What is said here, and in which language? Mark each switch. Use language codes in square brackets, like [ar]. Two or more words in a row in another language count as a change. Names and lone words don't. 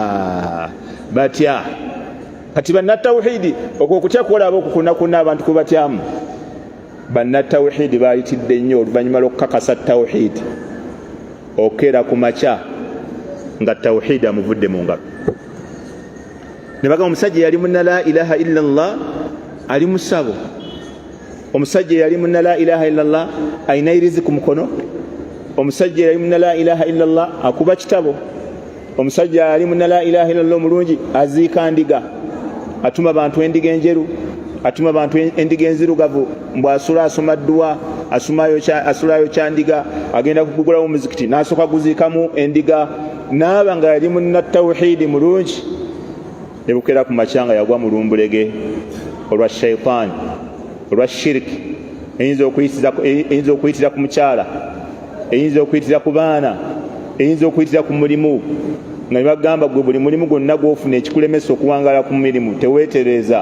[lg] Batya kati bannatawuhidi okwo okutya kwolaba okukunakuna abantu kwe batyamu. Bannatawuhidi baayitidde nnyo oluvannyuma lw'okukakasa tawuhidi okeera ku makya nga tawhid amuvudde mu ngalo. Ne bagamba omusajja yali munna [ar] لا إله إلا الله [lg] ali musabo. Omusajja yali munna [ar] لا إله إلا الله [lg] ayina irizi ku mukono. Omusajja yali munna [ar] لا إله إلا الله [lg] akuba kitabo. Omusajja yali munna [ar] لا إله إلا الله [lg] mulungi aziika ndiga, atuma abantu endiga enjeru, atuma abantu endiga enzirugavu, mbwasula asoma dduwa, asulayo kyandiga, agenda kugugulawo muzikiti n'asooka guziikamu endiga. Naaba nga yali munna tawhidi mulungi, ne bukera ku makyanga yagwa mu lumbulege olwa shayitaani olwa shiriki eyinza okuyitira ku mukyala, eyinza okuyitira ku baana, eyinza okuyitira ku mulimu, nga bagamba gwe buli mulimu gwonna gw'ofuna ekikulemesa okuwangaala ku mirimu teweetereza.